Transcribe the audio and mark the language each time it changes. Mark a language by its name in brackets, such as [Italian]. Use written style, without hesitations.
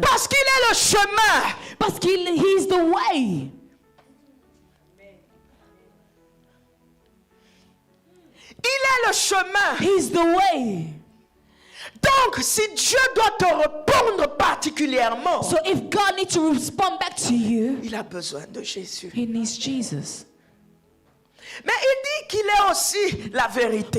[French] Parce qu'il est le chemin. [English] Parce he's the way. [French] Il est le chemin. [English] He's the way. [French] Donc, si Dieu doit te répondre particulièrement, [English] So if God needs to respond back to you, [French] il a besoin de Jésus. [English] he needs Jesus. [French] Mais il dit qu'il est aussi la vérité.